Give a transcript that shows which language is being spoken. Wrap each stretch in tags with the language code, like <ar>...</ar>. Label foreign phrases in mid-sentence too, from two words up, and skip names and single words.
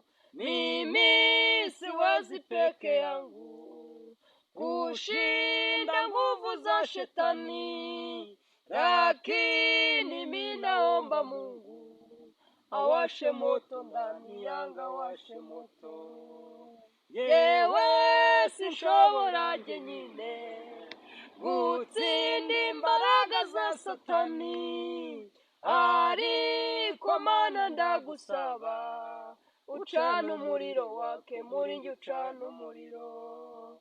<sw>Mimi siwezi peke yangu kushinda nguvu za shetani, lakini mimi naomba Mungu awashe moto ndani yangu, awashe moto.</sw> <rw>Yewe sinshobora jyenyine gutsinda imbaraga za satani, ariko Mana ndagusaba ucana umuriro wake muri njye, ucana umuriro.</rw>